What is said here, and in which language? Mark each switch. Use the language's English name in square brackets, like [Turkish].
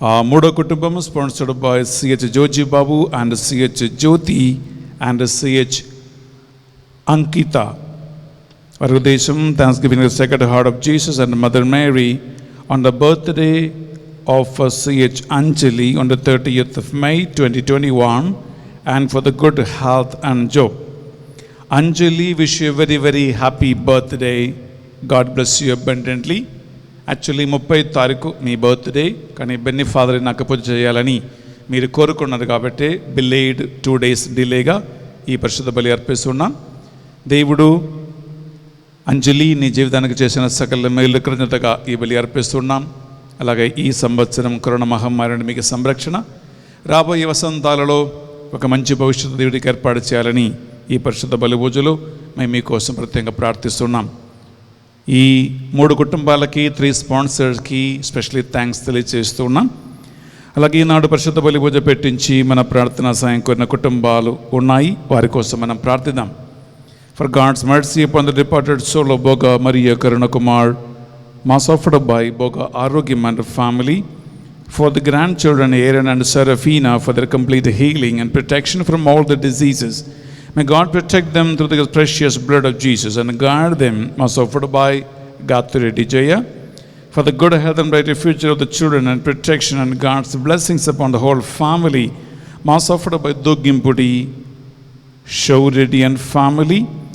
[Telugu] మూడో కుటుంబం [English] sponsored by CH Joji Babu and CH Jyothi and CH Ankita, [Telugu] వారి ఉద్దేశం [English] Thanks giving the Sacred Heart of Jesus and Mother Mary on the birthday of C.H. Anjali on the 30th of May 2021 and for the good health and job. Anjali, wish you a very very happy birthday. God bless you abundantly. [Telugu] Actually 30వ తారీఖు మీ birthday, కానీ Benny father నాకు పూజ చేయాలని మీరు కోరుకున్నారు కాబట్టి బిలేడ్ 2 days డిలేగా ఈ పరిశుద్ధ బలి అర్పిస్తున్నాం. దేవుడు అంజలి నీ జీవితానికి చేసిన సకల మేలు కృతజ్ఞతగా ఈ బలి అర్పిస్తున్నాం. అలాగే ఈ సంవత్సరం కరోనా మహమ్మారి నుండి మీకు సంరక్షణ, రాబోయే వసంతాలలో ఒక మంచి భవిష్యత్తు దేవుడికి ఏర్పాటు చేయాలని ఈ పరిశుద్ధ బలి పూజలో మేము మీకోసం ప్రత్యేకంగా ప్రార్థిస్తున్నాం. ఈ 3 కుటుంబాలకి 3 స్పాన్సర్స్కి స్పెషల్లీ థ్యాంక్స్ తెలియజేస్తూ ఉన్నాం. అలాగే ఈనాడు పరిశుద్ధ బలి పూజ పెట్టించి మన ప్రార్థనా సాయం కోరిన కుటుంబాలు ఉన్నాయి, వారి కోసం మనం ప్రార్థిద్దాం. [English] For God's mercy upon the departed soul of Boga Maria Karuna Kumar, mass offered by Boga Arogyam and family. For the grandchildren Aaron and Seraphina, for their complete healing and protection from all the diseases. May God protect them through the precious blood of Jesus and guard them, as offered by Gathuri Dijaya. For the good health and brighter future of the children and protection and God's blessings upon the whole family, Mass offered by Dugimpudi, Shauredi and family.